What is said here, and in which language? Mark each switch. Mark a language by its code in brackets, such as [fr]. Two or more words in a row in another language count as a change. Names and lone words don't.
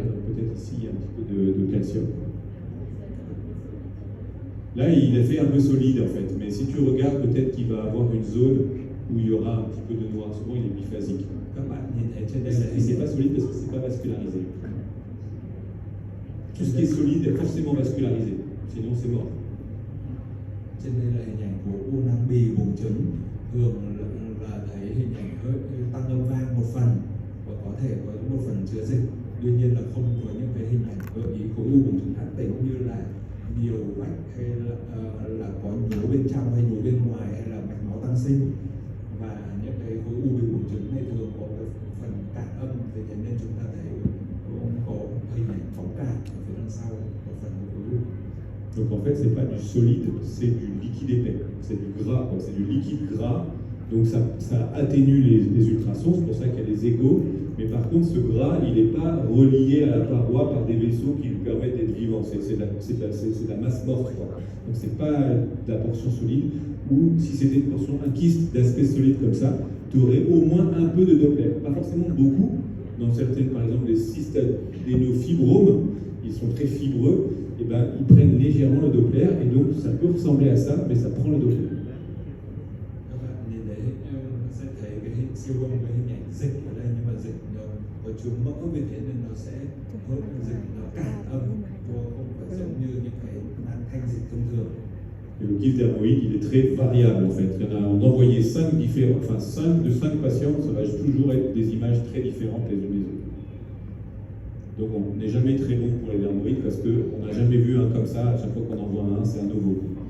[fr] Donc peut-être ici, il y a un petit peu de calcium. Là, il est fait un peu solide, en fait. Mais si tu regardes, peut-être qu'il va avoir une zone où il y aura un petit peu de noir. Souvent, il est biphasique. Et c'est pas solide parce que c'est pas vascularisé. Tout ce qui est solide est forcément vascularisé. Sinon, c'est mort. [vi] Trên đây là hình ảnh của u nang bì buồng trứng, thường là thấy hình ảnh hơi tăng âm vang một phần và có thể có một phần chứa dịch. Tuy nhiên là không có những cái hình ảnh gợi ý khối u buồng trứng ác tính như là nhiều vách hay là có nhú bên trong hay nhú bên ngoài hay là mạch máu tăng sinh. Và những cái khối u bì buồng trứng này thường có cái phần cản âm, vì thế nên chúng ta thấy có hình ảnh phóng cản ở phía đằng sau của phần khối u. [fr] Donc en fait, c'est pas du solide, c'est du liquide épais, c'est du gras, quoi. C'est du liquide gras. Donc ça atténue les ultrasons, c'est pour ça qu'il y a des égos. Mais par contre, ce gras, il n'est pas relié à la paroi par des vaisseaux qui lui permettent d'être vivants. C'est de la masse morte, quoi. Donc c'est pas de la portion solide. Ou si c'était une portion, un kyste d'aspect solide comme ça, tu aurais au moins un peu de Doppler. Pas forcément beaucoup, dans certaines, par exemple, les cystadénofibromes, ils sont très fibreux, et ben, ils prennent légèrement le Doppler, et donc ça peut ressembler à ça, mais ça prend le Doppler. [vi] Các bạn nhìn thấy sẽ thấy cái siêu âm cái hình ảnh dịch ở đây, nhưng mà dịch nó có chứa mỡ, vì thế nên nó sẽ hớp dịch nó cản âm, không phải giống như những cái nang thanh dịch thông thường. [fr] Et le kyste dermoïde, il est très variable en fait. Il y en a, on envoyait 5 différents, enfin 5 de 5 patients, ça va toujours être des images très différentes les unes des autres. Donc on n'est jamais très bon pour les dermoïdes parce qu'on n'a jamais vu un comme ça, à chaque fois qu'on en voit un, c'est un nouveau.